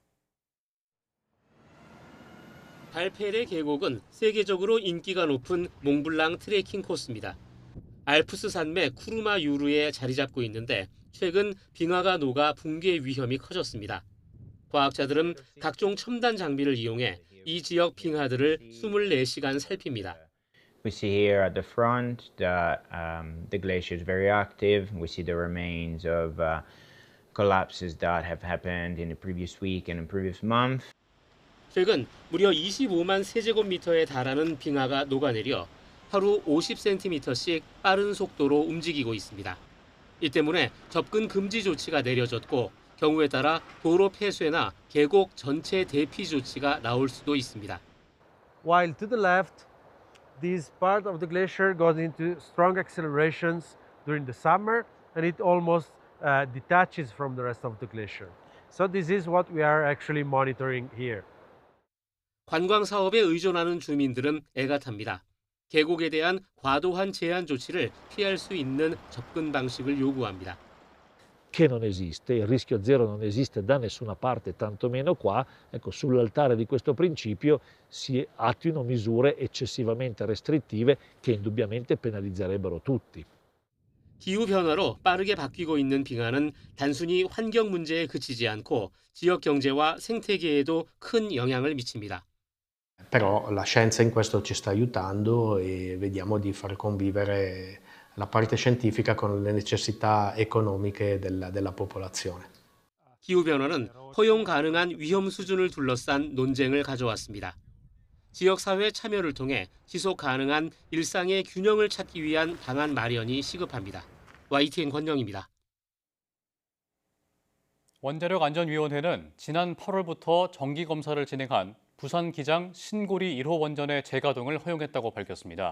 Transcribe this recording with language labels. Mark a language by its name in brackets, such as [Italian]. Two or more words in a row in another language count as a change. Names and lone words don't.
[Korean] 달페레 계곡은 세계적으로 인기가 높은 몽블랑 트레킹 코스입니다. 알프스 산맥 쿠르마 유르에 자리 잡고 있는데 최근 빙하가 녹아 붕괴 위험이 커졌습니다. 과학자들은 각종 첨단 장비를 이용해 이 지역 빙하들을 24시간 살핍니다. [English] We see here at the front that the glacier is very active. We see the remains of collapses that have happened in the previous week and in the previous month. [Korean] 최근 무려 25만 세제곱미터에 달하는 빙하가 녹아내려 하루 50cm씩 빠른 속도로 움직이고 있습니다. 이 때문에 접근 금지 조치가 내려졌고 경우에 따라 도로 폐쇄나 계곡 전체 대피 조치가 나올 수도 있습니다. [English] While to the left, this part of the glacier goes into strong accelerations during the summer, and it almost detaches from the rest of the glacier. So this is what we are actually monitoring here. [Korean] 관광 사업에 의존하는 주민들은 애가 탑니다. 계곡에 대한 과도한 제한 조치를 피할 수 있는 접근 방식을 요구합니다. [Italian] Che non esiste, il rischio zero non esiste da nessuna parte, tantomeno qua. Ecco, sull'altare di questo principio si attuino misure eccessivamente restrittive che indubbiamente penalizzerebbero tutti. [Korean] 기후 변화로 빠르게 바뀌고 있는 빙하는 단순히 환경 문제에 그치지 않고 지역 경제와 생태계에도 큰 영향을 미칩니다. [Italian] Però la scienza in questo ci sta aiutando e vediamo di far convivere la parte scientifica con le necessità economiche della popolazione. [Korean] 기후 변화는 허용 가능한 위험 수준을 둘러싼 논쟁을 가져왔습니다. 지역 사회 참여를 통해 지속 가능한 일상의 균형을 찾기 위한 방안 마련이 시급합니다. YTN 권영입니다. 원자력안전위원회는 지난 8월부터 정기검사를 진행한 부산기장 신고리 1호 원전의 재가동을 허용했다고 밝혔습니다.